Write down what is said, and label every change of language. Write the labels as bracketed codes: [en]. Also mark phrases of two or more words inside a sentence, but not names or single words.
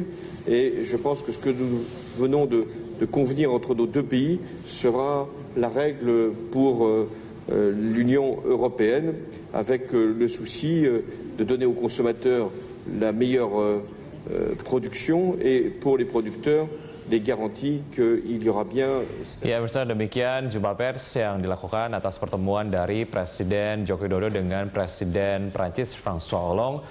[fr] Et je pense que ce que nous venons de convenir entre nos deux pays sera la règle pour l'Union européenne, avec le souci de donner aux consommateurs la meilleure production et pour les producteurs les garanties qu'il y aura bien. [id] Ya, pemirsa, demikian jumpa pers yang dilakukan atas pertemuan dari Presiden Joko Widodo dengan Presiden Prancis François Hollande.